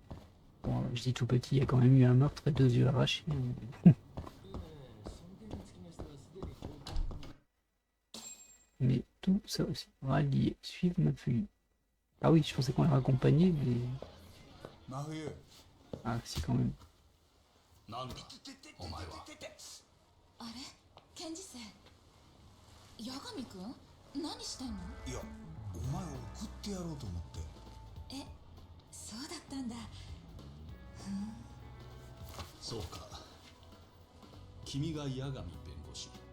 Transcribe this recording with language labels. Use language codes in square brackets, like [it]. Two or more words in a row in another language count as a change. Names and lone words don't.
[fr] Bon, je dis tout petit, il y a quand même eu un meurtre et 2 yeux arrachés. Mais tout ça sera lié. Suivre ma fille. Ah oui, je pensais qu'on les raccompagnait, mais... Ah si, quand même. [ja] なんだお前は。あれ、検事生。八神くん、何してんの？いや、お前を送ってやろうと思って。え、そうだったんだ。そうか。君が八神弁護士。